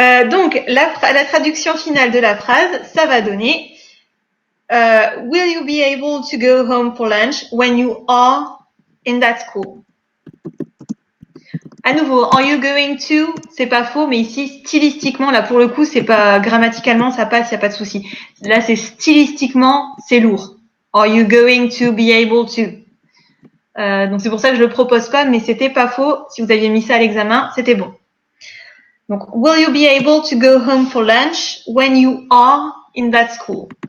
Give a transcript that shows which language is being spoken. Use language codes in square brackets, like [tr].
[fr] Donc, la traduction finale de la phrase, ça va donner [en] Will you be able to go home for lunch when you are in that school? [fr] À nouveau, [en] are you going to? [fr] C'est pas faux, mais ici, stylistiquement, là pour le coup, c'est pas grammaticalement, ça passe, il n'y a pas de souci. Là, c'est stylistiquement, c'est lourd. [en] Are you going to be able to? [fr] Donc c'est pour ça que je le propose pas, mais c'était pas faux. Si vous aviez mis ça à l'examen, c'était bon. Donc, [en] will you be able to go home for lunch when you are in that school?